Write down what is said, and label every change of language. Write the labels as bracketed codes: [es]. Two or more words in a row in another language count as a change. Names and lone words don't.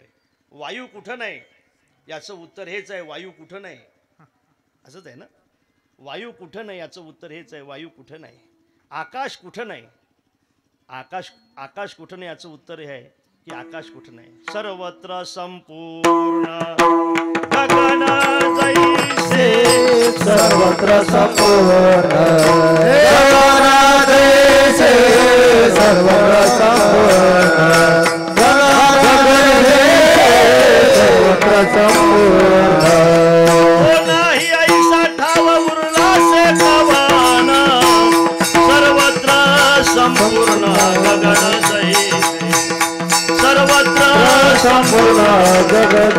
[mr] वायू कुठं नाही, याचं उत्तर हेच आहे, वायू कुठं नाही. असंच आहे ना, वायू कुठं नाही याचं उत्तर हेच आहे, वायू कुठं नाही. आकाश कुठं नाही, आकाश कुठं नाही याचं उत्तर हे आहे की आकाश कुठं नाही. सर्वत्र संपूर्ण गगन जैसे, सर्वत्र संपूर्ण गगन जैसे, सर्वत्र संपूर्ण गगन जैसे, सर्वत्र संपूर्ण. हो नाही ऐसा ठाव उरला से कवन, सर्वत्र संपूर्ण गगन जैसे, सर्वत्र संपूर्ण जगत